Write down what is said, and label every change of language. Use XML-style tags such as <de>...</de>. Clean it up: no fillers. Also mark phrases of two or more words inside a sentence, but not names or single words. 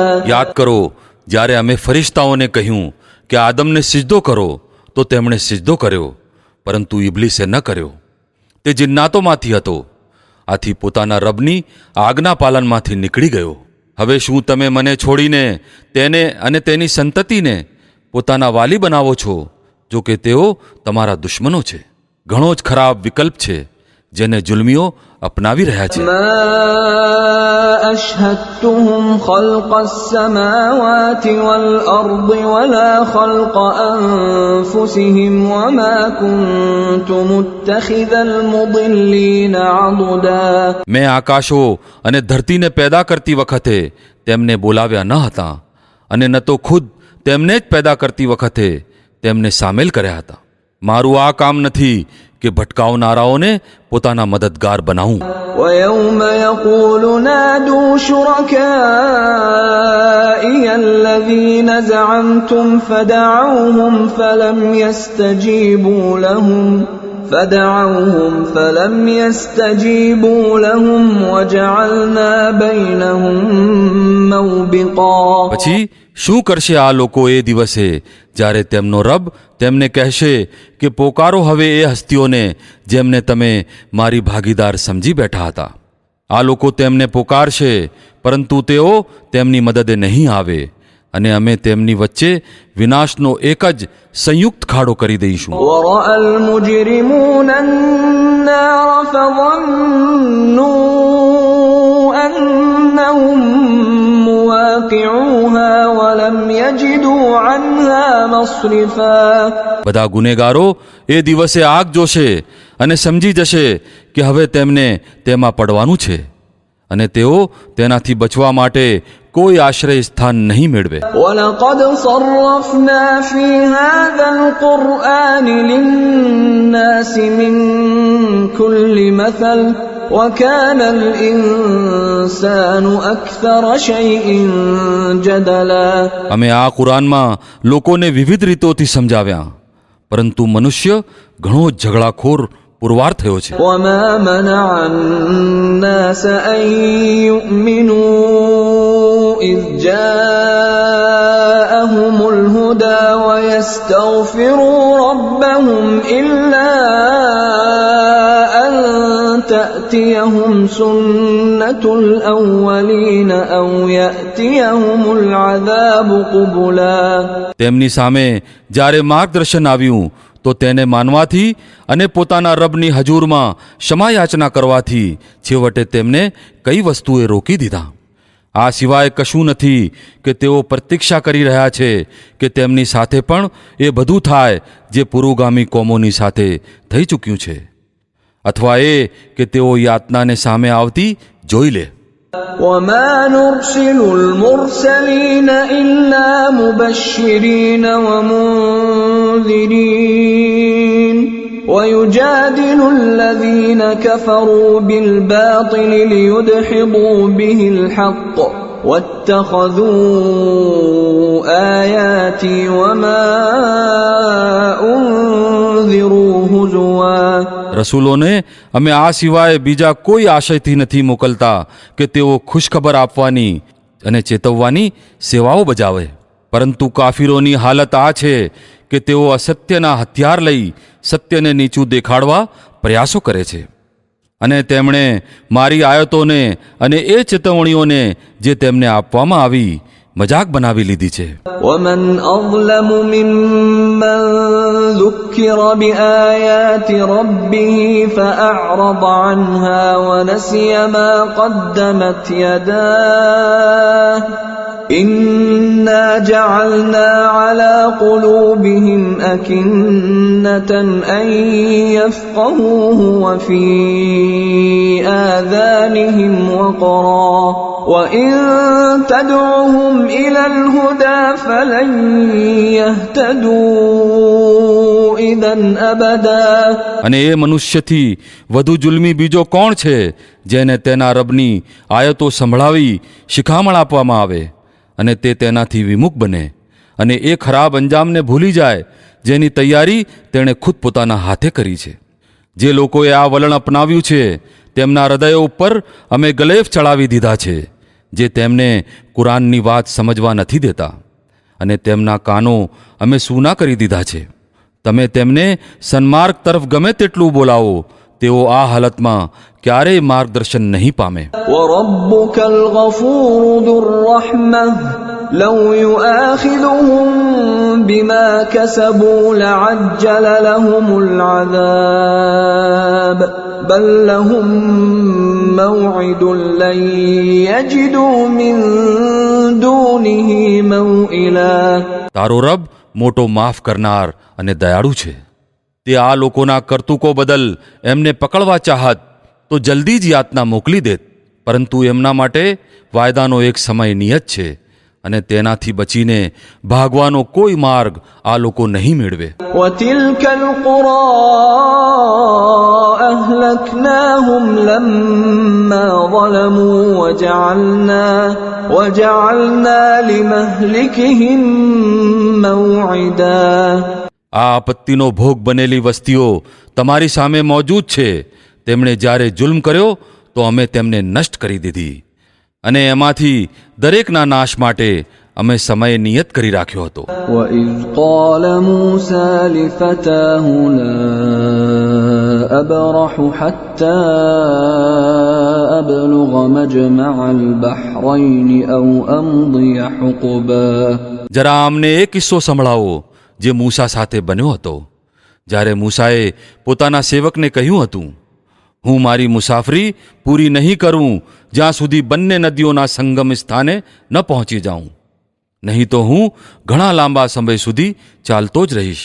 <gu>યાદ કરો જ્યારે અમે ફરિશ્તાઓને કહ્યું કે આદમને સિજદો કરો તો તેમણે સિજદો કર્યો, પરંતુ ઇબ્લીસે ન કર્યો. તે જિન્નાતોમાંથી હતો, આથી પોતાના રબની આજ્ઞા પાલનમાંથી નીકળી ગયો. હવે શું તમે મને છોડીને તેને અને તેની સંતતિને પોતાના વાલી બનાવો છો, જો કે તેઓ તમારા દુશ્મનો છે? ઘણો જ ખરાબ વિકલ્પ છે જેને જુલ્મીઓ અપનાવી રહ્યા છે.</gu> <ar>ما أشهدتهم خلق السماوات والأرض ولا خلق أنفسهم وما كنت متخذ المضلين عضدا.</ar> <gu>મેં આકાશો અને ધરતીને પેદા કરતી વખતે તેમને બોલાવ્યા ન હતા, અને ન તો ખુદ તેમને જ પેદા કરતી વખતે તેમને સામેલ કર્યા હતા. મારું આ કામ નથી કે ભટકાવનારાઓને પોતાના મદદગાર બનાવું.</gu> <ar>ويوم يقول نادوا شركائي الذين زعمتم فدعوهم فلم يستجيبوا لهم وجعلنا بينهم موبقا.</ar> <gu>પછી શું કરશે આ લોકો એ દિવસે જ્યારે તેમનો રબ તેમને કહેશે કે પોકારો હવે એ હસ્તીઓને જેમને તમે મારી ભાગીદાર સમજી બેઠા હતા. આ લોકો તેમને પોકારશે, પરંતુ તેઓ તેમની મદદે નહીં આવે, અને અમે તેમની વચ્ચે વિનાશનો એક જ સંયુક્ત ખાડો કરી દઈશું.</gu> <ar>ورأى المجرمون النار فظنوا أنهم مواقعوها ولم يجدوا عنها مصرفا.</ar> <gu>બધા ગુનેગારો એ દિવસે આગ જોશે અને સમજી જશે કે હવે તેમને તેમાં પડવાનું છે, અને તેઓ તેનાથી બચવા માટે કોઈ આશ્રય સ્થાન નહીં મેળવે.</gu> <ar>ولقد صرفنا في هذا القرآن للناس من كل مثل وكان الإنسان أكثر شيء جدلا.</ar> <gu>અમે આ કુરાનમાં લોકોને વિવિધ રીતોથી સમજાવ્યા, પરંતુ મનુષ્ય ઘણો ઝઘડાખોર પુરવાર થયો છે.</gu> <ar>وما منع الناس أن يؤمنوا إذ جاءهم الهدى ويستغفروا ربهم إلا أن تأتيهم سنة الأولين أو يأتيهم العذاب قبلا.</ar> <gu>તેમની સામે જ્યારે માર્ગદર્શન આવ્યું તો તેને માનવાથી અને પોતાના રબની હજૂરમાં ક્ષમાયાચના કરવાથી છેવટે તેમને કઈ વસ્તુએ રોકી દીધા. આ સિવાય કશું નથી કે તેઓ પ્રતીક્ષા કરી રહ્યા છે કે તેમની સાથે પણ એ બધું થાય જે પુરોગામી કોમોની સાથે થઈ ચૂક્યું છે, અથવા એ કે તેઓ યાતનાને સામે આવતી જોઈ લે.</gu> <ar>وما نرسل المرسلين إلا مبشرين ومنذرين ويجادل الذين كفروا بالباطل ليدحضوا به الحق واتخذوا آياتي وما أنذروا هزوا.</ar> <gu>રસૂલોને અમે આ સિવાય બીજા કોઈ આશયથી નથી મોકલતા કે તેઓ ખુશખબર આપવાની અને ચેતવવાની સેવાઓ બજાવે, પરંતુ કાફીરોની હાલત આ છે કે તેઓ અસત્યના હથિયાર લઈ સત્યને નીચું દેખાડવા પ્રયાસો કરે છે, અને તેમણે મારી આયતોને અને એ ચેતવણીઓને જે તેમને આપવામાં આવી મજાક બનાવી લીધી છે.</gu> <ar>ومن أظلم ممن ذكر بآيات ربه فأعرض عنها ونسي ما قدمت يداه إنا جعلنا على قلوبهم أكنة أن يفقهوه وفي آذانهم وقرا وإن تدعهم إلى الهدى فلن يهتدوا إذا أبدا.</ar> <gu>અને એ મનુષ્યથી વધુ જુલ્મી બીજો કોણ છે જેને તેના રબની આયતો સંભળાવી શિખામણ આપવામાં આવે અને તે તેનાથી વિમુખ બને અને એ ખરાબ અંજામને ભૂલી જાય જેની તૈયારી તેણે ખુદ પોતાના હાથે કરી છે. જે લોકોએ આ વલણ અપનાવ્યું છે તેમના હૃદયો ઉપર અમે ગલેફ ચડાવી દીધા છે જે તેમને કુરાનની વાત સમજવા નથી દેતા અને તેમના કાનો અમે સૂના કરી દીધા છે. તમે તેમને સન્માર્ગ તરફ ગમે તેટલું બોલાવો તેઓ આ હાલતમાં ક્યારેય માર્ગદર્શન નહીં પામે.</gu> <ar>وربك الغفور ذو الرحمة لو يؤاخذهم بما كسبوا لعجل لهم العذاب بل لهم موعد لن يجدوا من دونه موئلا.</ar> <gu>તારો રબ મોટો માફ કરનાર અને દયાળુ છે. તે આ લોકોના કરતૂકો બદલ એમને પકડવા ચાહત તો જલ્દી જ યાતના મોકલી દેત, પરંતુ એમના માટે વાયદાનો એક સમય નિયત છે અને તેનાથી બચીને ભાગવાનો કોઈ માર્ગ આ લોકો નહીં મેળવે.</gu> <ar>وتلك القرى أهلكناهم لما ظلموا وجعلنا لمهلكهم موعدا.</ar> <gu>આ આપત્તિનો ભોગ બનેલી વસ્તીઓ તમારી સામે મોજૂદ છે. તેમણે જ્યારે જુલ્મ કર્યો તો અમે તેમને નષ્ટ કરી દીધી અને એમાંથી દરેકના નાશ માટે અમે સમય નિયત કરી રાખ્યો હતો.</gu> <ar>وإذ قال موسى لفتاه لا أبرح حتى أبلغ مجمع البحرين أو أمضي حقبا.</ar> <gu>જરા અમને એ કિસ્સો સંભળાવો જે મૂસા સાથે બન્યો હતો. જ્યારે મૂસાએ પોતાના સેવકને કહ્યું હતું, હું મારી મુસાફરી પૂરી નહીં કરું જ્યાં સુધી બંને નદીઓના સંગમ સ્થાને ન પહોંચી જાઉં, નહીં તો હું ઘણા લાંબા સમય સુધી ચાલતો જ રહીશ.</gu>